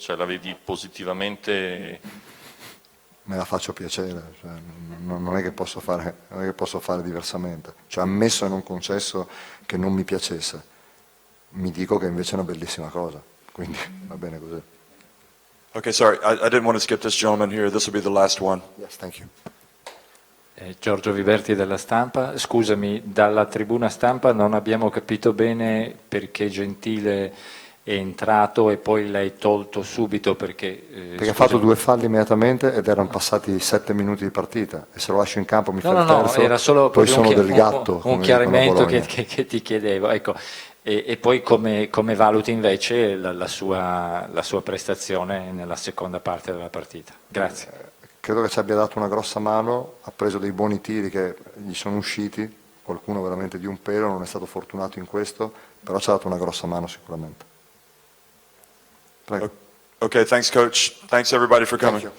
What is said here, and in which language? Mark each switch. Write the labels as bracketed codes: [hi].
[it] Cioè la vedi positivamente? Me la faccio piacere, cioè, non è che posso fare diversamente. Cioè, ammesso e non concesso che non mi piacesse, mi dico che invece è una bellissima cosa, quindi va bene così. [en] Okay, sorry, I didn't want to skip this gentleman here. This will be the last one. Yes, thank you. [it] Giorgio Viverti della Stampa, scusami, dalla tribuna stampa non abbiamo capito bene perché Gentile è entrato e poi l'hai tolto subito perché ha fatto 2 falli immediatamente ed erano passati 7 minuti di partita e se lo lascio in campo mi fa il terzo, era solo poi sono del gatto. Un chiarimento che ti chiedevo, ecco. E poi come valuti invece la sua prestazione nella seconda parte della partita? Grazie. Credo che ci abbia dato una grossa mano, ha preso dei buoni tiri che gli sono usciti, qualcuno veramente di un pelo, non è stato fortunato in questo, però ci ha dato una grossa mano sicuramente. Prego. [en] Okay, thanks, Coach. Thanks, everybody, for coming.